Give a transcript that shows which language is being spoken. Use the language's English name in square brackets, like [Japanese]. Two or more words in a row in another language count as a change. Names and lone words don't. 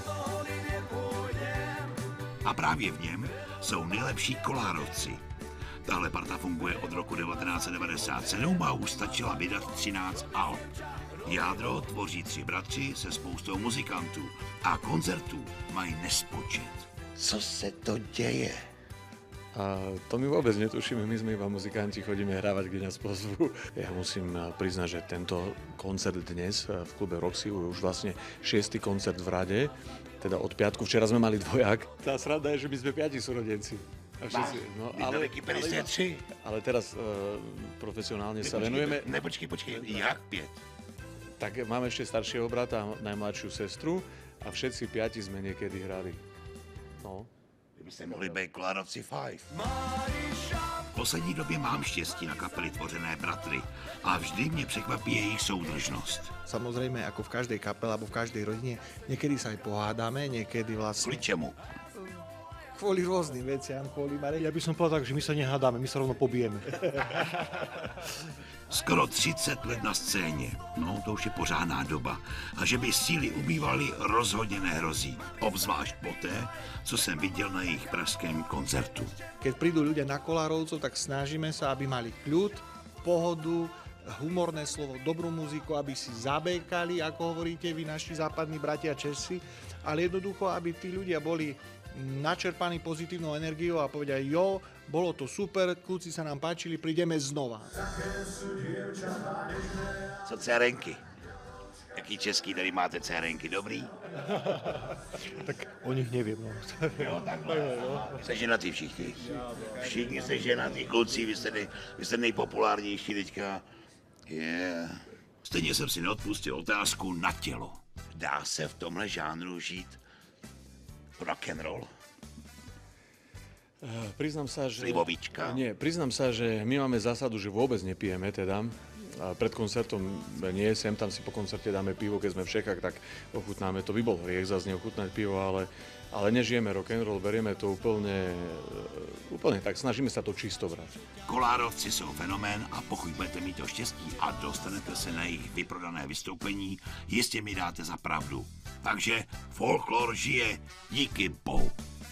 [Czech] A právě v něm jsou nejlepší kolárovci. Tahle parta funguje od roku 1997 a už stačila vydat 13 alb. Jádro tvoří 3 bratři se spoustou muzikantů a koncertů mají nespočet. Co se to děje? [Slovak] A to my vôbec netušíme, my sme iba muzikanti, chodíme hrávať, kde nás pozvú. Ja musím priznať, že tento koncert dnes v klube Roxy je už vlastne 6. koncert v rade, teda od piatku. Včera sme mali dvojak. Tá sranda je, že my sme 5 súrodenci. A všetci, no, ale teraz profesionálne sa venujeme. [Czech] Počkej, jak 5? [Slovak] Tak máme ešte staršieho brata a najmladšiu sestru a všetci 5 sme niekedy hrali. No. [Czech] Byste mohli být Kolárovci 5. V poslední době mám štěstí na kapely tvořené bratry a vždy mě překvapí jejich soudržnost. [Slovak] Samozrejme, ako v každej kapele alebo v každej rodine, niekedy sa aj pohádame, niekedy vlastne... [Czech] Kvůli čemu? [Slovak] Kvôli rôznym veciam, kvôli Marek. Ja by som povedal tak, že my sa nehádame, my sa rovno pobijeme. [Czech] Skoro 30 let na scéně, no to už je pořádná doba. A že by síly ubývaly, rozhodně nehrozí. Obzvlášť poté, co jsem viděl na jejich pražském koncertu. [Slovak] Keď prídu ľudia na Kolárovcov, tak snažíme sa, aby mali kľud, pohodu, humorné slovo, dobrú muziku, aby si zabékali, ako hovoríte vy, naši západní bratia Česi, ale jednoducho, aby tí ľudia boli načerpaní pozitívnou energiou a povedia, jo, bolo to super, kluci sa nám páčili, prídeme znova. [Czech] Co cérenky? Jaký český tady máte cérenky, dobrý? [Slovak] Tak o nich neviem, no. [Czech] Jo, takhle. Jste ženatý všichni. Všichni jste ženatý, kluci, vy jste nejpopulárnější teďka. Yeah. Stejně jsem si neodpustil otázku na tělo. Dá se v tomhle žánru žít [English] rock and roll? [Slovak] Priznám sa, že... [Czech] Slivovička? [Slovak] Nie, priznám sa, že my máme zásadu, že vôbec nepijeme teda. A pred koncertom nie, sem tam si po koncerte dáme pivo, keď sme v Čechách, tak ochutnáme. To by bol hriech zase neochutnať pivo, ale nežijeme [English] rock and roll, [Slovak] berieme to úplne tak, snažíme sa to čisto brať. [Czech] Kolárovci jsou fenomén a pokud budete mít to štěstí a dostanete se na jejich vyprodané vystoupení, jistě mi dáte za pravdu. Takže folklor žije, díky bohu.